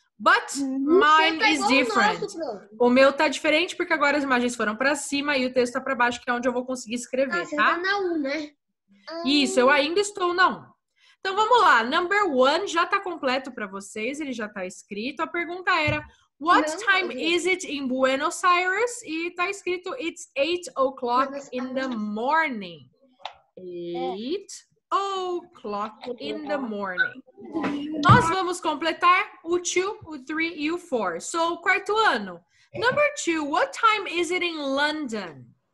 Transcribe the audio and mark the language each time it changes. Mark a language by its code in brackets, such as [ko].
[en] But mine is different. [pt] O meu tá diferente porque agora as imagens foram para cima e o texto tá para baixo, que é onde eu vou conseguir escrever, Você tá? tá na 1, né? Isso, eu ainda estou na 1. Então, vamos lá. Number 1 já está completo para vocês, ele já está escrito. A pergunta era, [en] What time is it in Buenos Aires? [pt] E tá escrito [en] it's 8 o'clock in the morning. 8 o'clock in the morning. [pt] Nós vamos completar o 2, o 3 e o 4. So, quarto ano. [en] Number 2, what time is it in London?